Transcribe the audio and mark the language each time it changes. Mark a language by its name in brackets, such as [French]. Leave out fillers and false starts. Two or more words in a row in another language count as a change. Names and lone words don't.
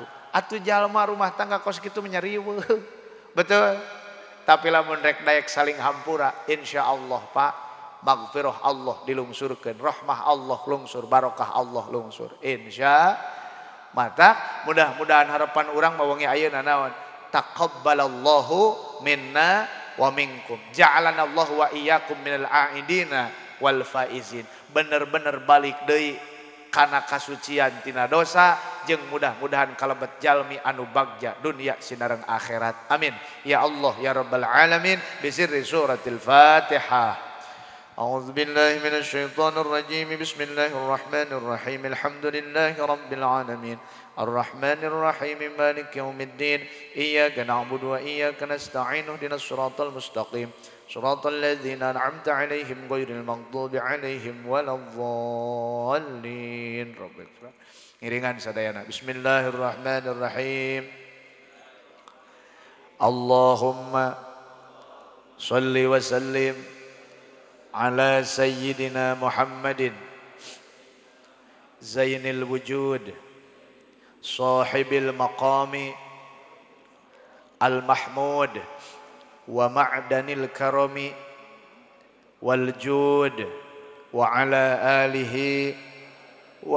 [Sundanese] Atuh jalma rumah tangga kos kitu menyariweuh. Betul. Tapi lamun rek daek saling hampura, insyaallah Pak, magfirah Allah dilungsurkeun, rahmah Allah lungsur, barokah Allah lungsur. Mata mudah-mudahan harapan urang mawengi ayeuna naon? [Arabic] تقبل الله منا ومنكم. جعلنا الله وإياكم من العائدين والفائزين. [Sundanese] Bener-bener balik deui kana kasucian tina dosa jeung mudah-mudahan kalebet jalmi anu bagja dunia sinareng akhirat. [Arabic] آمين. يا الله يا رب العالمين بسر سورة الفاتحة. أعوذ بالله من الشيطان الرجيم. بسم الله الرحمن الرحيم. الحمد لله رب العالمين. الرحمن الرحيم مالك يوم الدين. إياك نعبد وإياك نستعين. اهدنا الصراط المستقيم. صراط الذين أنعمت عليهم غير المغضوب عليهم ولا الضالين. [Sundanese] Ngiringan sadayana. [Arabic] بسم الله الرحمن الرحيم. اللهم صل وسلم على سيدنا محمد زين الوجود صاحب المقام المحمود ومعدن الكرم والجود وعلى آله و